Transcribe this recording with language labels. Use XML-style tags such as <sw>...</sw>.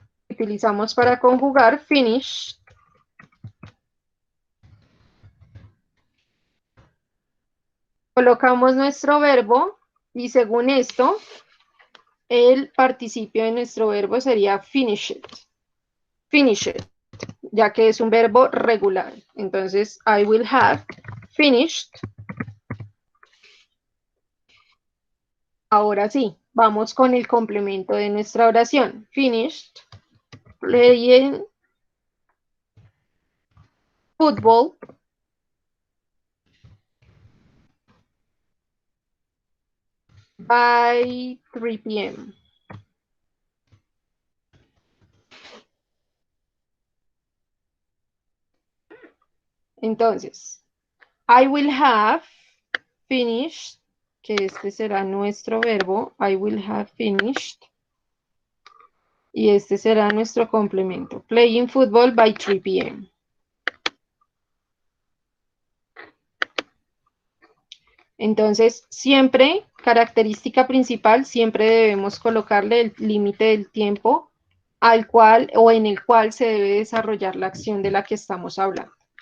<es>Utilizamos para conjugar finish. Colocamos nuestro verbo y según esto, el participio de nuestro verbo sería finished. Finished, ya que es un verbo regular. Entonces,</es> <en>I will have finished.</en> <es>Ahora sí, vamos con el complemento de nuestra oración.</es> <en>Finished playing football by 3 p.m.</en> <es>Entonces,</es> <en>I will have finished,</en> <es>que este será nuestro verbo, I will have finished. Y este será nuestro complemento,</es> <en>playing football by 3 p.m.</en> <es>Entonces, siempre, característica principal, siempre debemos colocarle el límite del tiempo al cual o en el cual se debe desarrollar la acción de la que estamos hablando.</es>